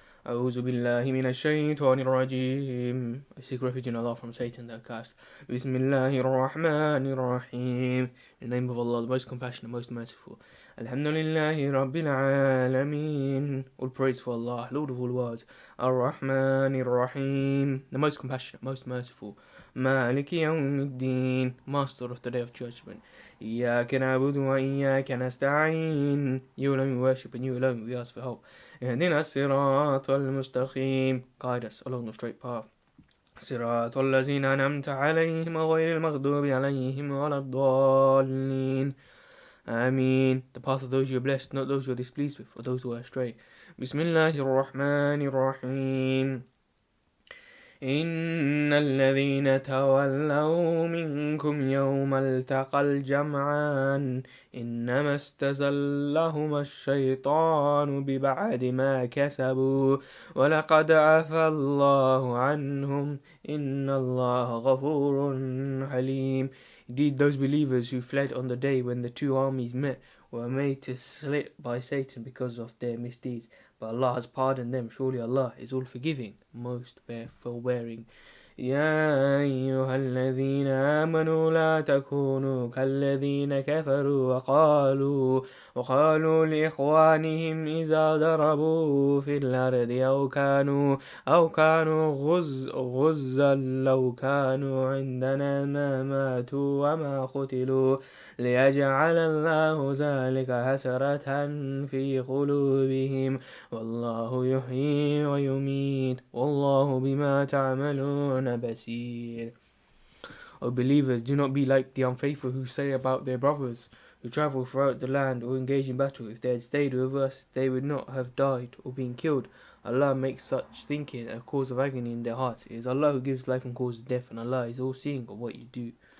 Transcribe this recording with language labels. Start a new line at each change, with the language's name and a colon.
Arabic: أعوذ بالله من الشيطان الرجيم.
English: I seek refuge in Allah from Satan the accursed.
Arabic: بسم الله الرحمن الرحيم.
English: In the name of Allah, the most compassionate, most merciful.
Arabic: الحمد لله رب العالمين.
English: All praise for Allah, Lord of all worlds.
Arabic: الرحمن الرحيم.
English: The most compassionate, most merciful.
Arabic: مالك يوم الدين,
English: Master of the Day of Judgment.
Arabic: إياك نعبد وإياك نستعين.
English: You alone we worship and you alone we ask for help.
Arabic: اهدنا الصراط المستقيم.
English: Guide us along the straight path.
Arabic: صراط الذين أنعمت عليهم غير المغضوب عليهم ولا الضالين. Ameen.
English: The path of those you are blessed, not those you are displeased with, or those who are astray.
Arabic: بسم الله الرحمن الرحيم. إن الذين تولوا منكم يوم التقى الجمعان إنما استزلهم الشيطان ببعد ما كسبوا ولقد عفى الله عنهم إن الله غفور حليم.
English: Indeed, those believers who fled on the day when the two armies met were made to slip by Satan because of their misdeeds. But Allah has pardoned them. Surely Allah is all forgiving, most forbearing.
Arabic: يا أيها الذين آمنوا لا تكونوا كالذين كفروا وقالوا لإخوانهم إذا ضربوا في الأرض أو كانوا غزا لو كانوا عندنا ما ماتوا وما قتلوا ليجعل الله ذلك حسرة في قلوبهم والله يحيي ويميت والله بما تعملون بصير.
English: O believers, do not be like the unfaithful who say about their brothers who travel throughout the land or engage in battle, if they had stayed with us, they would not have died or been killed. Allah makes such thinking a cause of agony in their hearts. It is Allah who gives life and causes death, and Allah is all seeing of what you do.